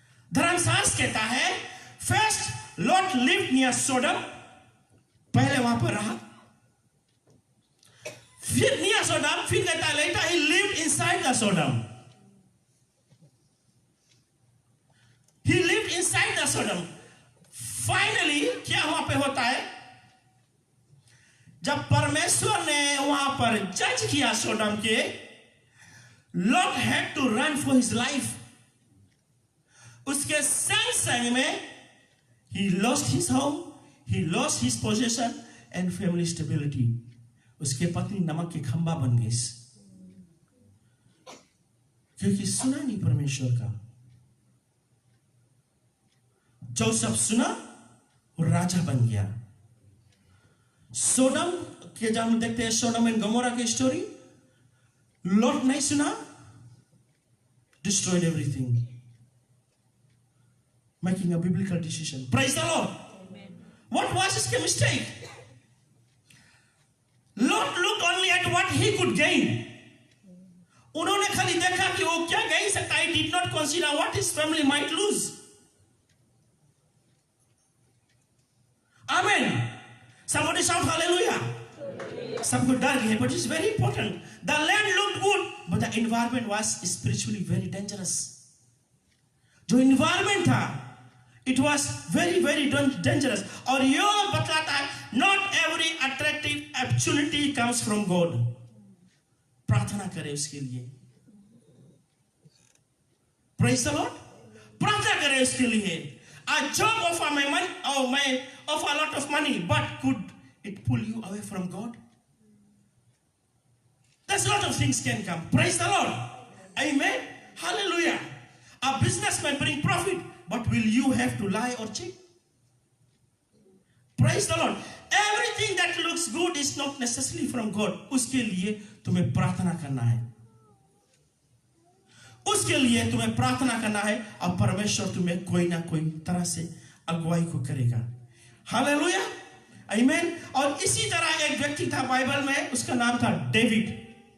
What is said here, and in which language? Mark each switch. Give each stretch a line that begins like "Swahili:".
Hindi: धर्मशास्त्र कहता है
English: first Lot lived near Sodom,
Hindi: पहले वहां पर रहा, फिर
English: near Sodom,
Hindi: फिर कहता है
English: Later he lived inside the Sodom, he lived inside the Sodom.
Hindi: Finally क्या वहां पे होता है, जब परमेश्वर ने वहां पर जज किया सोडम के,
English: Lot had to run for his life.
Hindi: उसके संग संग में
English: he lost his home, he lost his possession and family stability.
Hindi: उसके पत्नी नमक के खंबा बन गई क्योंकि सुना नहीं परमेश्वर का। जो सब सुना वो राजा बन गया। सोडम के जब हम देखते हैं सोडम एंड गमोरा की स्टोरी, लॉट नहीं सुना,
English: destroyed everything, making a biblical decision. Praise the Lord. Amen. What was his mistake? Lot looked only at what he could gain.
Hindi: उन्होंने खाली देखा कि वो क्या gain सकता है,
English: did not consider what his family might lose. Amen. Somebody shout hallelujah.
Hindi: सबको डर गया,
English: but it's very important. The land looked good, but the environment was spiritually very dangerous.
Hindi: जो environment था,
English: it was very very dangerous.
Hindi: और यो बतलाता है,
English: not every attractive opportunity comes from God.
Hindi: प्रार्थना करें उसके लिए।
English: Praise the Lord.
Hindi: प्रार्थना करें उसके लिए।
English: A job offer my money, or may offer a lot of money, but could it pull you away from God? There's a lot of things can come. Praise the Lord. Amen. Hallelujah. A business may bring profit, but will you have to lie or cheat? Praise the Lord. Everything that looks good is not necessarily from God.
Hindi: उसके लिए तुम्हें प्रार्थना करना है। उसके लिए तुम्हें प्रार्थना करना है, और परमेश्वर तुम्हें कोई ना कोई तरह से अगुवाई को करेगा। हालेलुया, आमीन। और इसी तरह एक व्यक्ति था बाइबल में, उसका नाम था डेविड।